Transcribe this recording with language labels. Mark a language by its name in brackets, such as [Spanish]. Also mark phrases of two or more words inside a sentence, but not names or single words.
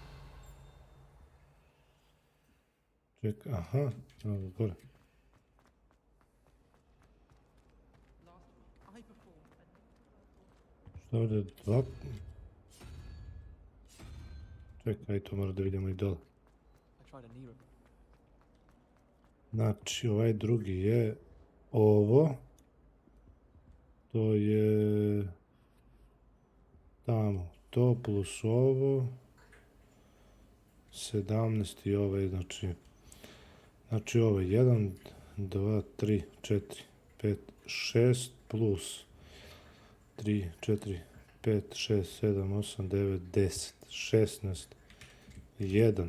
[Bosnian] Čekaj, aha, evo gore. Šta ovdje? 2... Čekaj, to mora da vidimo i dole. [English] I tried a knee rip. [Bosnian] Znači, ovaj drugi je ovo. To je... Tamo. To plus ovo. 17 i ovaj, znači... Znači ovo je 1, 2, 3, 4, 5, 6 plus 3, 4, 5, 6, 7, 8, 9, 10, 16, 1.